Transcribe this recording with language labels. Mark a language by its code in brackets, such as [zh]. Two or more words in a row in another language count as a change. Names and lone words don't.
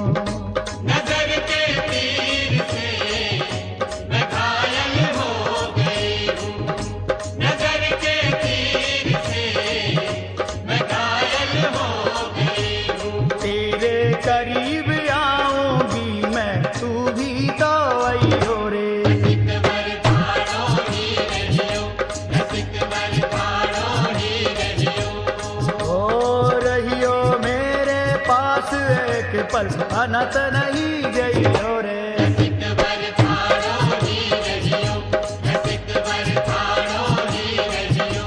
[hi] नजर के तीर से मैं घायल हो गई हूँ। नजर के तीर से मैं घायल हो गई हूँ। तेरे करीब आऊंगी मैं, तू भी तो आई हो रे। [bra] रसिकवर ठाड़ो ही रहियो, रसिकवर ठाड़ो ही रहियो। हो रहियो मेरे पास एक पल, अनत नहीं गई हो रे। रसिकवर ठाड़ो ही रहियो, रसिकवर ठाड़ो ही रहियो।